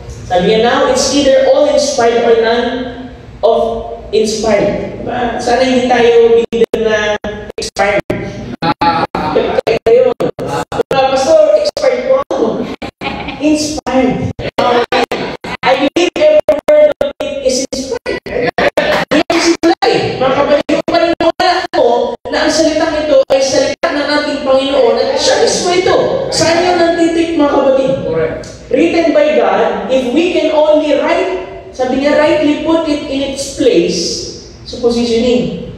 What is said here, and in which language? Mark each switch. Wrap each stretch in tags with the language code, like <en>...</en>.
<tl>Sabi niya,</tl> <en>now it's either all inspired or none of inspired.</en> <tl>Diba? Sana hindi tayo bigyan na expired. Pastor, expired po ako. Inspired.</tl> <en>I believe every word of it is inspired.</en> <tl>Hindi sila eh. Mga kapatid, yung paniniwala ko na ang salitang ito ay salita ng ating Panginoon at siya mismo ito. Saan yun nantitik mga kapatid?</tl> <en>Written by God, if we can only</en> <tl>sabi niya,</tl> <en>rightly put it in its place, so positioning.</en>